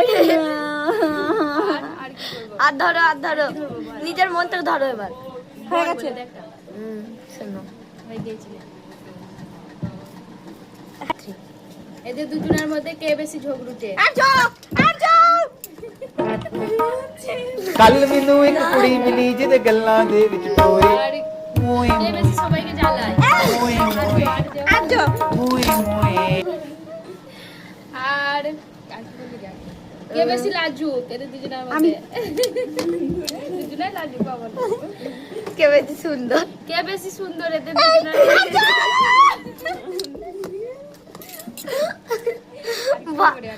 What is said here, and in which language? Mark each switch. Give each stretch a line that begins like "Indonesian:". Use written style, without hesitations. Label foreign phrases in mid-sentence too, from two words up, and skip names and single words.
Bangla: আর কি করব? আর ধরো নিজের মন্ত্র ধরো এবার। হয়ে গেছে একটা। শোনো হয়ে গিয়েছিল। এদের দুজনের মধ্যে কে বেশি ঝগড়ুটে? আর্য আর্য।
Punjabi: ਕੱਲ ਮੈਨੂੰ ਇੱਕ ਕੁੜੀ ਮਿਲੀ ਜਿਹਦੇ ਗੱਲਾਂ ਦੇ ਵਿੱਚ ਟੋਏ
Bangla: আর
Punjabi: ਮੋਏ
Bangla: কে বেশি সবাইকে জ্বালায়?
Punjabi: ਮੋਏ
Bangla: আর্য
Punjabi: ਮੋਏ ਮੋਏ
Bangla: আর আর কি বলি জানি? কে বেশি লাজুক এদের দুজনের মধ্যে? দুজনে লাজুক বাবা। কে বেশি সুন্দর? কে বেশি সুন্দর এদের দুজনের মধ্যে? বাহ।